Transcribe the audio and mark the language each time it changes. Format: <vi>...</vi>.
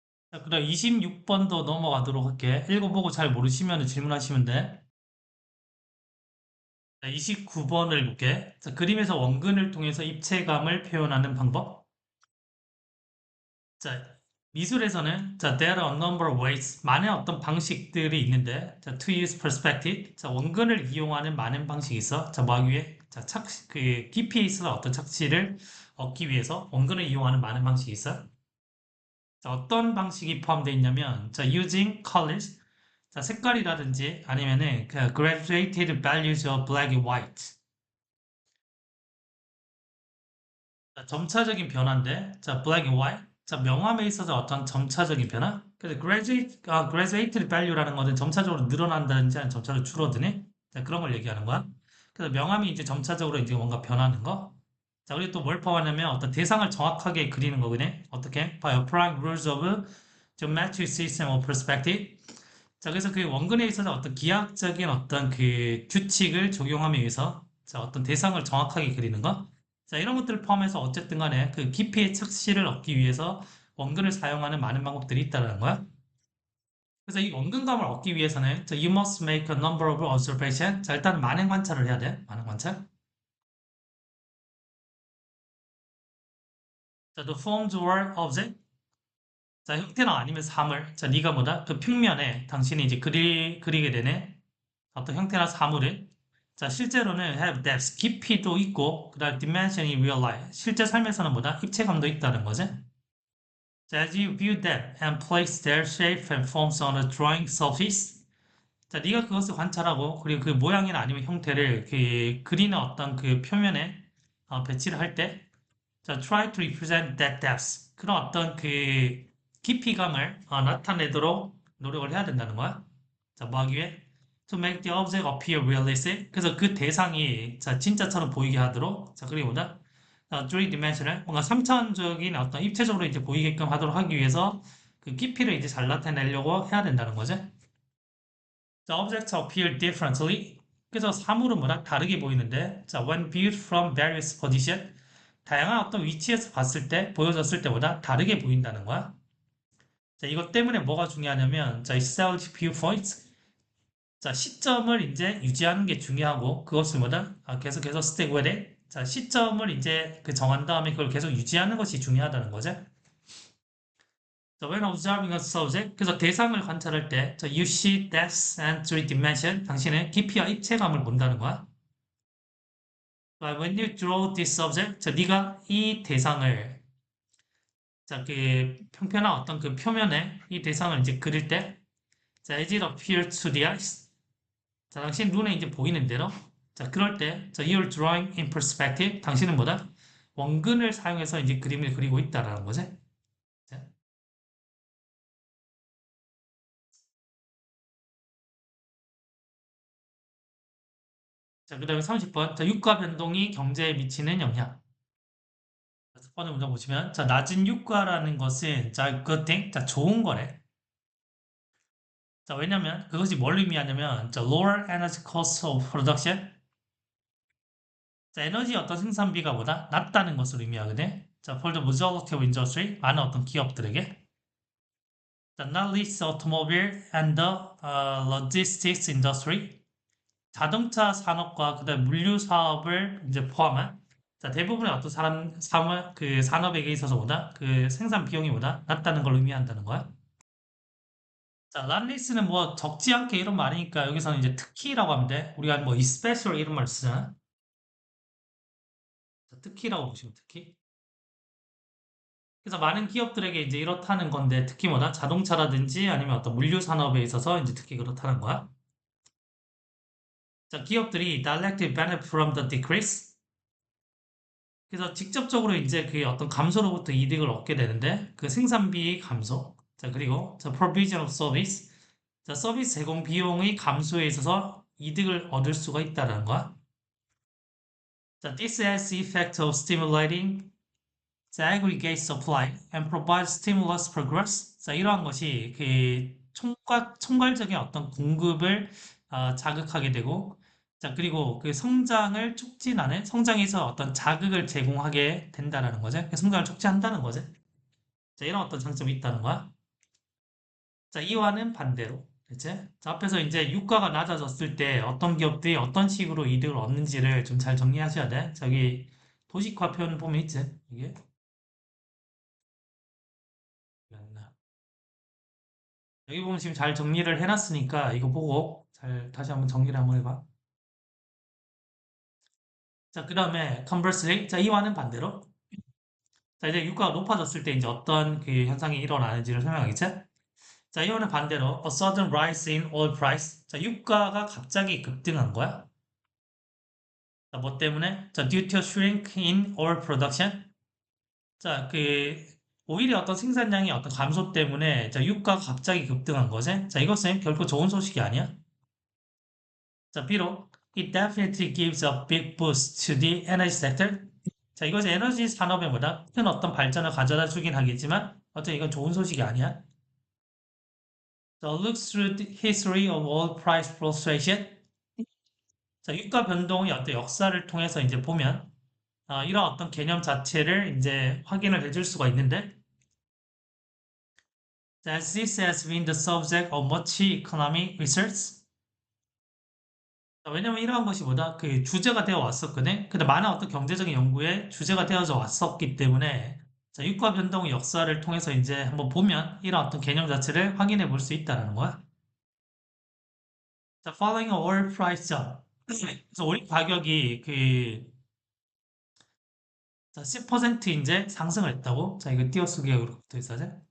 <ko>자, 그럼 26번도 넘어가도록 할게. 읽어보고 잘 모르시면 질문하시면 돼. 자, 29번을 볼게. 자, 그림에서 원근을 통해서 입체감을 표현하는 방법. 자, 미술에서는 자,</ko> <en>there are a number of ways.</en> <ko>많은 어떤 방식들이 있는데 자,</ko> <en>to use perspective.</en> <ko>자, 원근을 이용하는 많은 방식이 있어. 자, 뭐 하기 위해? 자, 그 깊이에 있어서 어떤 착시를 얻기 위해서 원근을 이용하는 많은 방식이 있어. 자, 어떤 방식이 포함되어 있냐면 자,</ko> <en>using colors.</en> <ko>자, 색깔이라든지 아니면은 그</ko> <en>graduated values of black and white.</en> <ko>자, 점차적인 변화인데, 자,</ko> <en>black and white.</en> <ko>자, 명암에 있어서 어떤 점차적인 변화? 그래서 graduated value라는 것은 점차적으로 늘어난다든지 아니면 점차적으로 줄어드니? 자, 그런 걸 얘기하는 거야. 그래서 명암이 이제 점차적으로 이제 뭔가 변하는 거. 자, 그리고 또 뭘 포함하냐면 어떤 대상을 정확하게 그리는 거거든. 어떻게?</ko> <en>By applying rules of geometric system of perspective.</en> <ko>자, 그래서 그 원근에 있어서 어떤 기하학적인 어떤 그 규칙을 적용함에 의해서 자, 어떤 대상을 정확하게 그리는 거. 자, 이런 것들을 포함해서 어쨌든 간에 그 깊이의 착시를 얻기 위해서 원근을 사용하는 많은 방법들이 있다는 거야. 그래서 이 원근감을 얻기 위해서는 자,</ko> <en>you must make a number of observation.</en> <ko>자, 일단 많은 관찰을 해야 돼. 많은 관찰. 자,</ko> <en>the forms or object.</en> <ko>자, 형태나 아니면 사물. 자, 네가 뭐다? 그 평면에 당신이 이제 그리게 되네. 어떤 형태나 사물을 자 실제로는</ko> <en>have depth</en> <ko>깊이도 있고 그다음 dimension이</ko> <en>real life</en> <ko>실제 삶에서는 뭐다 입체감도 있다는 거지.</ko> <en>자, as you view them and place their shape and forms on a drawing surface.</en> <ko>자, 네가 그것을 관찰하고 그리고 그 모양이나 아니면 형태를 그 그리는 어떤 그 표면에 배치를 할 때, 자,</ko> <en>try to represent that depth</en> <ko>그런 어떤 그 깊이감을 나타내도록 노력을 해야 된다는 거야. 자, 뭐 하기 위해?</ko> <en>To make the object appear realistic.</en> <ko>그래서 그 대상이 자, 진짜처럼 보이게 하도록. 자, 그리고 뭐다? three-dimensional. 뭔가 3차원적인 어떤 입체적으로 이제 보이게끔 하도록 하기 위해서 그 깊이를 이제 잘 나타내려고 해야 된다는 거죠.</ko> <en>자, objects appear differently.</en> <ko>그래서 사물은 뭐다? 다르게 보이는데, 자,</ko> <en>when viewed from various position.</en> <ko>다양한 어떤 위치에서 봤을 때, 보여졌을 때보다 다르게 보인다는 거야. 자, 이것 때문에 뭐가 중요하냐면, 자, 이 self viewpoint. 자, 시점을 이제 유지하는 게 중요하고 그것을 뭐다? 계속해서</ko> <en>stick with it.</en> <ko>자, 시점을 이제 그 정한 다음에 그걸 계속 유지하는 것이 중요하다는 거죠.</ko> <en>자, when observing a subject,</en> <ko>그래서 대상을 관찰할 때, 자,</ko> <en>you see depth and three dimension.</en> <ko>당신은 깊이와 입체감을 본다는 거야. 자,</ko> <en>when you draw this subject,</en> <ko>자, 네가 이 대상을, 자, 그 평평한 어떤 그 표면에 이 대상을 이제 그릴 때, 자,</ko> <en>as it appears to the eyes.</en> <ko>자, 당신 눈에 이제 보이는 대로. 자, 그럴 때, 자,</ko> <en>you're drawing in perspective.</en> <ko>당신은 뭐다? 원근을 사용해서 이제 그림을 그리고 있다라는 거지. 자, 자, 그 다음에 30번. 자, 유가 변동이 경제에 미치는 영향. 첫 번째 문장 보시면, 자, 낮은 유가라는 것은, 자,</ko> <en>good thing.</en> <ko>자, 좋은 거래. 자, 왜냐면, 그것이 뭘 의미하냐면, 자,</ko> <en>lower energy cost of production.</en> <ko>자, 에너지 어떤 생산비가 보다 낮다는 것을 의미하거든.</ko> <en>자, for the majority of industry.</en> <ko>많은 어떤 기업들에게.</ko> <en>The not-least automobile and the logistics industry.</en> <ko>자동차 산업과 그다음 물류 사업을 이제 포함한 자, 대부분의 어떤 그 산업에게 있어서보다 그 생산 비용이보다 낮다는 걸 의미한다는 거야. 자, 란리스는 뭐 적지 않게 이런 말이니까 여기서는 이제 특히라고 하면 돼. 우리가 뭐 especially 이런 말 쓰잖아. 자, 특히라고 보시면 특히. 그래서 많은 기업들에게 이제 이렇다는 건데 특히 뭐다? 자동차라든지 아니면 어떤 물류 산업에 있어서 이제 특히 그렇다는 거야. 자, 기업들이</ko> <en>directly benefit from the decrease.</en> <ko>그래서 직접적으로 이제 그 어떤 감소로부터 이득을 얻게 되는데 그 생산비 감소. 자, 그리고 자,</ko> <en>provision of service.</en> <ko>자, 서비스 제공 비용의 감소에 있어서 이득을 얻을 수가 있다는 거야.</ko> <en>자, this has the effect of stimulating the aggregate supply and provide stimulus progress.</en> <ko>자, 이러한 것이 그 총괄적인 어떤 공급을 자극하게 되고, 자, 그리고 그 성장을 촉진하는, 성장에서 어떤 자극을 제공하게 된다라는 거죠. 성장을 촉진한다는 거죠. 자, 이런 어떤 장점이 있다는 거야. 자, 이와는 반대로. 그치? 자, 앞에서 이제 유가가 낮아졌을 때 어떤 기업들이 어떤 식으로 이득을 얻는지를 좀 잘 정리하셔야 돼. 저기 도식화 표현 보면 있지? 이게. 여기 보면 지금 잘 정리를 해놨으니까 이거 보고 잘 다시 한번 정리를 한번 해봐. 자, 그 다음에</ko> <en>conversely,</en> <ko>자, 이와는 반대로. 자, 이제 유가가 높아졌을 때 이제 어떤 그 현상이 일어나는지를 설명하겠지? 자, 이와는 반대로</ko> <en>a sudden rise in oil price.</en> <ko>자, 유가가 갑자기 급등한 거야. 자, 뭐 때문에?</ko> <en>자, due to shrink in oil production.</en> <ko>자, 그 오히려 어떤 생산량이 어떤 감소 때문에 자, 유가가 갑자기 급등한 거지. 자, 이것은 결코 좋은 소식이 아니야. 자, 비록</ko> <en>it definitely gives a big boost to the energy sector.</en> <ko>자, 이것이 에너지 산업에 보다 큰 어떤 발전을 가져다 주긴 하겠지만 어쨌든 이건 좋은 소식이 아니야.</ko> <en>자, look through the history of oil price fluctuation.</en> <ko>자, 유가 변동의 어떤 역사를 통해서 이제 보면 이런 어떤 개념 자체를 이제 확인을 해줄 수가 있는데</ko> <en>that this has been the subject of much economic research.</en> <ko>왜냐면 이러한 것이 뭐다? 그 주제가 되어 왔었거든. 근데 많은 어떤 경제적인 연구에 주제가 되어져 왔었기 때문에 자, 유가 변동의 역사를 통해서 이제 한번 보면 이런 어떤 개념 자체를 확인해 볼 수 있다는 거야.</ko> <en>자, following a oil price jump.</en> <ko>그래서 오일 가격이 그 자, 10% 이제 상승을 했다고. 자, 이거 띄어쓰기로 붙어 있어야지.</ko>